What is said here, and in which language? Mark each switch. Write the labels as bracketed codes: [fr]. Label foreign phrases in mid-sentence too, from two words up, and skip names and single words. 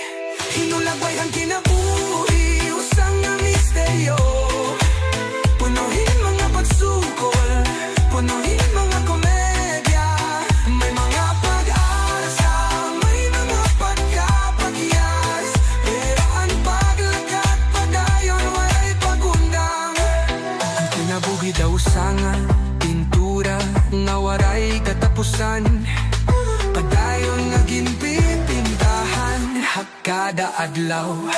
[war] Hinulagway ang kinabuhi usang nga misteryo, punuhin mga pagsukol, punuhin mga komedya. May mga pag-asa, may mga pagkapagyas, pero ang paglakat padayon waray pagundang. Ang kinabuhi daw sa nga pintura nga waray katapusan, padayon nga ginpipintahan hakada adlaw.